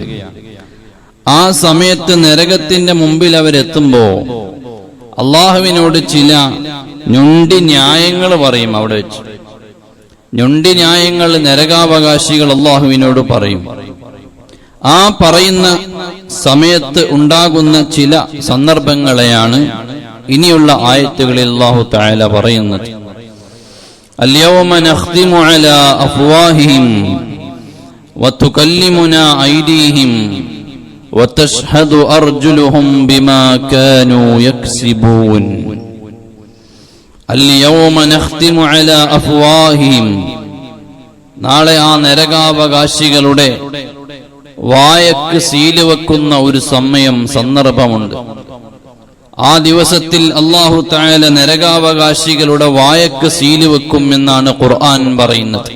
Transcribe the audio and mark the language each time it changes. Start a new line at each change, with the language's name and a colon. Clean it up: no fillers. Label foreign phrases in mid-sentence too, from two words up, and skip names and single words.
Malayalam: ആ സമയത്ത് നരകത്തിന്റെ മുമ്പിൽ അവരെത്തുമ്പോ അല്ലാഹുവിനോട് ചില ഞൊണ്ടി ന്യായങ്ങൾ പറയും. അവിടെ വെച്ച് ഞൊണ്ടി ന്യായങ്ങൾ നരകാവകാശികൾ അല്ലാഹുവിനോട് പറയും. ആ പറയുന്ന സമയത്ത് ഉണ്ടാകുന്ന ചില സന്ദർഭങ്ങളെയാണ് ഇനിയുള്ള ആയത്തുകളിൽ
Arabic: الله تعالى
Malayalam: പറയുന്നത്.
Arabic: اليوم نختم على أفواههم وتكلمنا أيديهم وتشهد أرجلهم بما كانوا يكسبون. اليوم نختم على أفواههم,
Malayalam: നാളെ ആ നരകാവകാശികളുടെ വായക്ക് സീല് വെക്കുന്ന ഒരു സന്ദർഭമുണ്ട്. ആ ദിവസത്തിൽ
Arabic: الله تعالى
Malayalam: നരകാവകാശികളുടെ വായക്ക് സീല് വെക്കും എന്നാണ് ഖുർആൻ പറയുന്നത്.